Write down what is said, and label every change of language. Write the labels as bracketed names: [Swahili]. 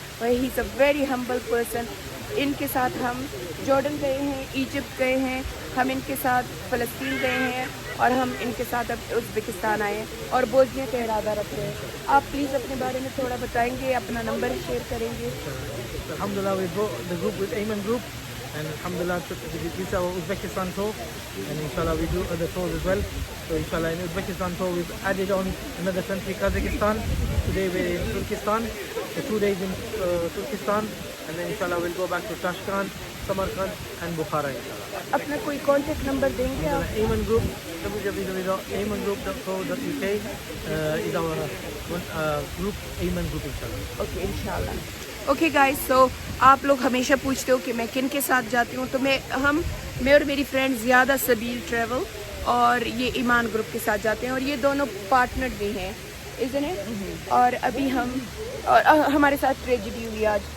[English] He is a very humble person. [Urdu] ان کے ساتھ ہم جارڈن گئے ہیں, ایجپٹ گئے ہیں, ہم ان کے ساتھ فلسطین گئے ہیں, اور ہم ان کے ساتھ اب ازبکستان آئے ہیں, اور بوسنیا کا ارادہ رکھ رہے ہیں. آپ پلیز اپنے بارے میں تھوڑا بتائیں گے, اپنا نمبر شیئر کریں گے. [English] Alhamdulillah, we brought the group with Ayman Group, and Alhamdulillah, this is our Uzbekistan tour, and Inshallah we do other tours as well. So Inshallah, in Uzbekistan tour we've added on another country, Kazakhstan. Today we're in Turkestan, so 2 days in Turkestan, and then Inshallah we'll go back to Tashkent, Samarkand and Bukhara. [Urdu] اپنا کوئی contact number دیں گے آپ؟ [English] Ayman Group, www.aymangroup.co.uk is our group, Ayman Group, Inshallah. [Urdu] Okay انشاءاللہ. Okay guys, سو آپ لوگ ہمیشہ پوچھتے ہو کہ میں کن کے ساتھ جاتی ہوں, تو میں اور میری فرینڈ زیادہ سبیل ٹریول اور یہ ایمان گروپ کے ساتھ جاتے ہیں, اور یہ دونوں پارٹنر بھی ہیں, [English] isn't it? [Urdu] اور ابھی ہمارے ساتھ ٹریجڈی ہوئی آج.